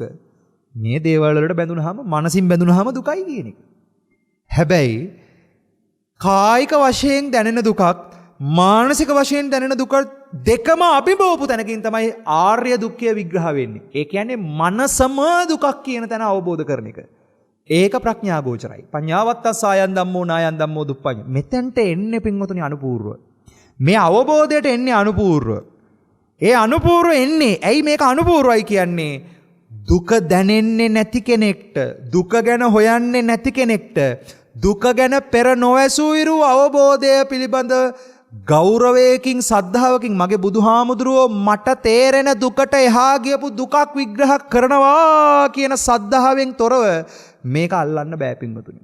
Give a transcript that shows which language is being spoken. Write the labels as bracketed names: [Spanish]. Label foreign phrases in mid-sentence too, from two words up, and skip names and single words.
[Sinhala] මේ දේවල් වලට බැඳුනහම, මනසින් බැඳුනහම දුකයි කියන එක. හැබැයි කායික වශයෙන් දැනෙන දුකක්, මානසික වශයෙන් දැනෙන දුක දෙකම අභිභවපු තැනකින් තමයි ආර්ය දුක්ඛය විග්‍රහ වෙන්නේ. ඒ කියන්නේ මනසම දුකක් කියන තැන අවබෝධ කරන එක. ඒක ප්‍රඥා ගෝචරයි. [Pali] පඤ්ඤාවත්තස් ආයන් ධම්මෝ නායන් ධම්මෝ දුප්පඤ්ඤ. [Sinhala] මෙතෙන්ට එන්නේ පින්වතුනි අනුපූර්ව. මේ අවබෝධයට එන්නේ අනුපූර්ව. ඒ අනුපූර්ව එන්නේ. ඇයි මේක අනුපූර්වයි කියන්නේ? දුක දැනෙන්නේ නැති කෙනෙක්ට, දුක ගැන හොයන්නේ නැති කෙනෙක්ට, දුක ගැන පෙර නොඇසූ ඉරු අවබෝධය පිළිබඳ ගෞරවයකින් සද්ධාවකින් මගේ බුදුහාමුදුරුවෝ මට තේරෙන දුකට එහා ගියපු දුකක් විග්‍රහ කරනවා කියන සද්ධාවෙන් තොරව මේක අල්ලන්න බෑ පින්වතුනි.